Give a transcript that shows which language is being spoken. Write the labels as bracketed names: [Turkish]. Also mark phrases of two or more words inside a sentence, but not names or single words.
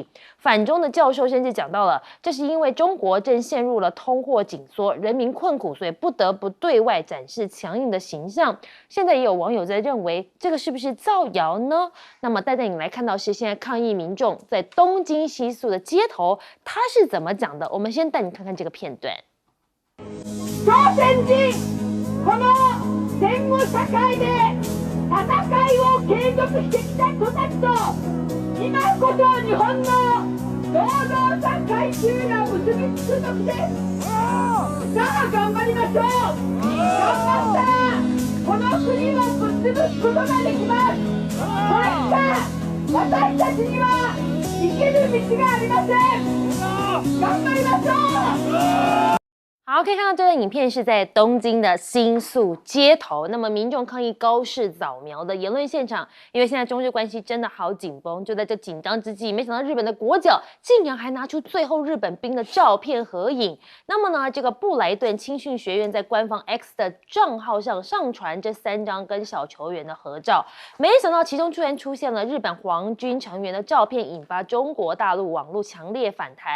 [Chinese] 反中的教授甚至讲到了，这是因为中国正陷入了通货紧缩，人民困苦，所以不得不对外展示强硬的形象。现在也有网友在认为，这个是不是造谣呢？那么带你来看到是现在抗议民众在东京西宿的街头，他是怎么讲的？我们先带你看看这个片段。 [Japanese] 朝鮮人この戦後社会で戦いを継続してきた人たちと今こそ日本の労働者階級が結びつく時です。さあ頑張りましょう。頑張ったらこの国をぶっ潰すことができます。これしか私たちには生きる道がありません。頑張りましょう。 [Chinese] 好，可以看到这段影片是在东京的新宿街头。那么民众抗议高市早苗的言论现场，因为现在中日关系真的好紧绷。就在这紧张之际，没想到日本的国脚竟然还拿出最后日本兵的照片合影。那么呢，这个布莱顿青训学院在官方 X 的账号上上传这3张跟小球员的合照，没想到其中突然出现了日本皇军成员的照片，引发中国大陆网络强烈反弹。